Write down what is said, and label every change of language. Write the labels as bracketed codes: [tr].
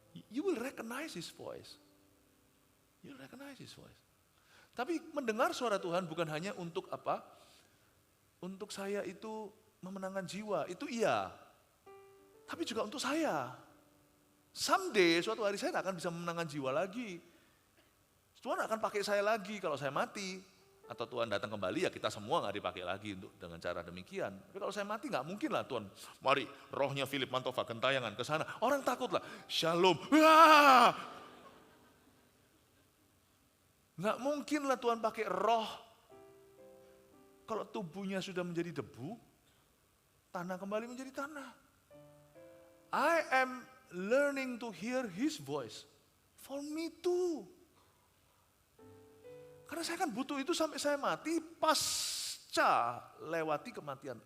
[en] You will recognize his voice. You will recognize his voice. [id] Tapi mendengar suara Tuhan bukan hanya untuk apa? Untuk saya itu memenangkan jiwa, itu iya. Tapi juga untuk saya. [en] Someday, [id] suatu hari saya tak akan bisa memenangkan jiwa lagi. Tuhan akan pakai saya lagi kalau saya mati. Atau Tuhan datang kembali, ya kita semua gak dipakai lagi untuk dengan cara demikian. Tapi kalau saya mati gak mungkin lah Tuhan, mari rohnya Philip Mantova gentayangan ke sana. Orang takut lah, shalom. Wah! Gak mungkin lah Tuhan pakai roh. Kalau tubuhnya sudah menjadi debu, tanah kembali menjadi tanah. [en] I am learning to hear his voice. For me too. [id] Karena saya kan butuh itu sampai saya mati, pasca lewati kematian.